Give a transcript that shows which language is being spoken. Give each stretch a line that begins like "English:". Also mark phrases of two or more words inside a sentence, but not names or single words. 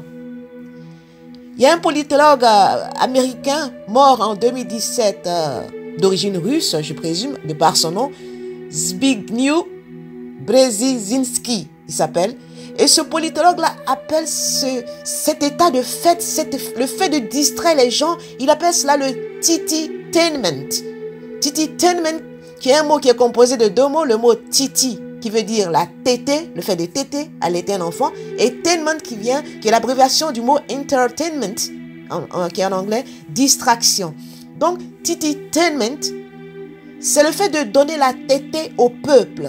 French: Il y a un politologue américain mort en 2017, d'origine russe, je présume, de par son nom, Zbigniew Brzezinski, il s'appelle. Et ce politologue-là appelle cet état de fête, le fait de distraire les gens, il appelle cela le titi-tainment. Titi-tainment, qui est un mot qui est composé de 2 mots, le mot titi, qui veut dire la tétée, le fait de téter, allaiter un enfant, et tainment qui est l'abréviation du mot entertainment, qui est en anglais, distraction. Donc, titi-tainment, c'est le fait de donner la tétée au peuple.